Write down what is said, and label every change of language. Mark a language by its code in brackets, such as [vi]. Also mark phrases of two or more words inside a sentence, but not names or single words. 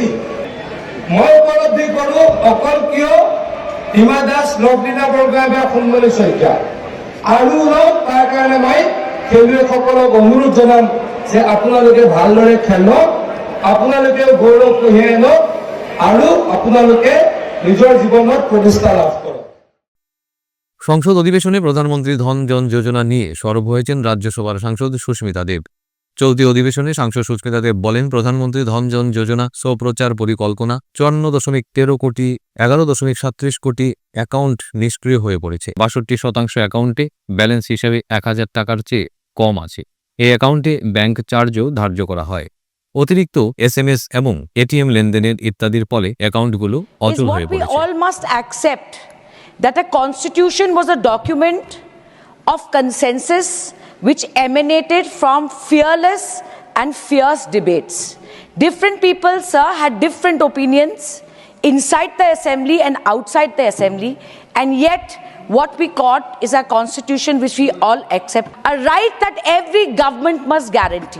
[as] মই উপলব্ধি কৰোঁ অকল কিয় হিমা দাস, নৱলীনা বৰগোহাঁই বা সোণমণি শইকীয়া আৰু লওক, তাৰ কাৰণে মই খেলুৱৈসকলক অনুৰোধ জনাম যে আপোনালোকে ভালদৰে খেলক, আপোনালোকেও গৌৰৱ কঢ়িয়াই আনক আৰু আপোনালোকে নিজৰ জীৱনত প্ৰতিষ্ঠা লাভ কৰক। [bn] সংসদ অধিবেশনে প্রধানমন্ত্রী ধন জন যোজনা নিয়ে সরব হয়েছেন রাজ্যসভার সাংসদ সুস্মিতা দেব। চলতি অধিবেশনে সাংসদ সুস্মিতা দেব বলেন, প্রধানমন্ত্রী ধন জন যোজনা স্বপ্রচার পরিকল্পনা 54.13 কোটি 11.37 কোটি অ্যাকাউন্ট নিষ্ক্রিয় হয়ে পড়েছে। 62% অ্যাকাউন্টে ব্যালেন্স হিসেবে 1000 টাকার চেয়ে কম আছে। এই অ্যাকাউন্টে ব্যাংক চার্জও ধার্য করা হয়। অতিরিক্ত SMS এবং ATM লেনদেনের ইত্যাদির ফলে অ্যাকাউন্টগুলো অচল হয়ে [en] What we [bn] পড়েছে। [en] all must accept that a constitution was a document of consensus which emanated from fearless and fierce debates. Different people, sir, had different opinions inside the assembly and outside the assembly, and yet what we got is a constitution which we all accept, a right that every government must guarantee.